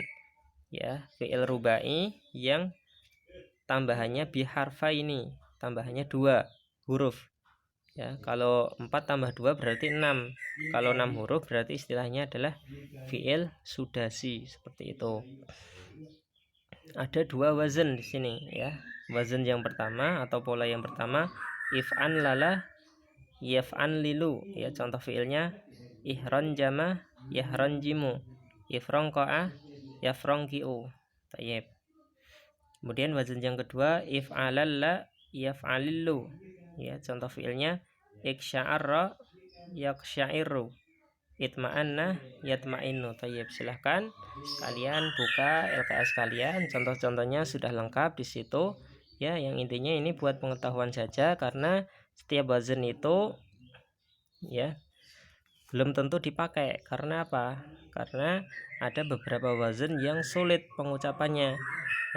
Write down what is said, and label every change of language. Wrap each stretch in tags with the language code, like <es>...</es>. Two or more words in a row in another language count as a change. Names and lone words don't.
<id>Ya,</id> <ar>فعل رباعي</ar> <id>yang tambahannya biharfaini, tambahannya 2 huruf. Ya, kalau 4 tambah 2 berarti 6. Kalau 6 huruf berarti istilahnya adalah</id> <ar>فعل سداسي,</ar> <id>seperti itu. Ada 2 wazn di sini ya. Wazn yang pertama atau pola yang pertama</id> <ar>افعنلل يفعنلل.</ar> <id>Ya, contoh fi'ilnya</id> <ar>احرنجم يحرنجم افرنقع يفرنقع.</ar> <id>Tayyib. Kemudian wazn yang kedua</id> <ar>افعللّ يفعللّ.</ar> <id>Ya, contoh fi'ilnya</id> <ar>اقشعر يقشعر اطمأن يطمئن.</ar> <id>Tayyib, silahkan kalian buka LKS kalian, contoh-contohnya sudah lengkap di situ ya, yang intinya ini buat pengetahuan saja, karena setiap wazan itu ya belum tentu dipakai. Karena apa? Karena ada beberapa wazan yang sulit pengucapannya ya.</id>